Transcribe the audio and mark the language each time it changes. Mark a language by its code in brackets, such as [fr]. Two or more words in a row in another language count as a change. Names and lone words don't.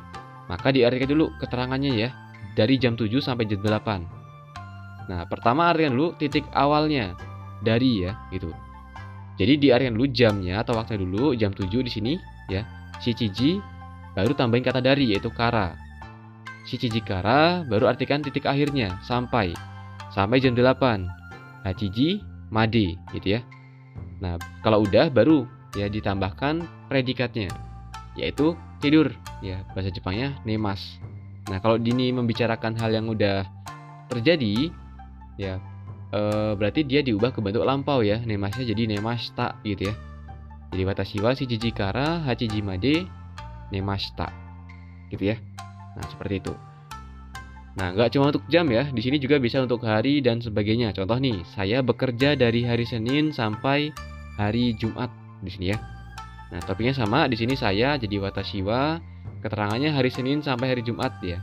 [id] Maka diartikan dulu keterangannya ya, dari jam 7 sampai jam 8. Nah, pertama artikan dulu titik awalnya, dari ya gitu. Jadi diartikan dulu jamnya atau waktunya dulu, jam 7 di sini ya. Shichiji, baru tambahin kata dari yaitu kara. [ja] 七時から, [id] baru artikan titik akhirnya, sampai jam 8. [ja] 八時まで [id] gitu ya. Nah, kalau udah baru ya ditambahkan predikatnya yaitu tidur ya, bahasa Jepangnya nemas. Nah, kalau dini membicarakan hal yang udah terjadi ya berarti dia diubah ke bentuk lampau ya, nemasnya jadi nemashita gitu ya. [ja] Jadi 私は七時から八時まで寝ました [id] gitu ya. Nah, seperti itu. Nah, nggak cuma untuk jam ya, di sini juga bisa untuk hari dan sebagainya. Contoh nih, saya bekerja dari hari Senin sampai hari Jumat di sini ya. Nah, topiknya sama, di sini saya jadi [ja] 私は, [id] keterangannya hari Senin sampai hari Jumat ya.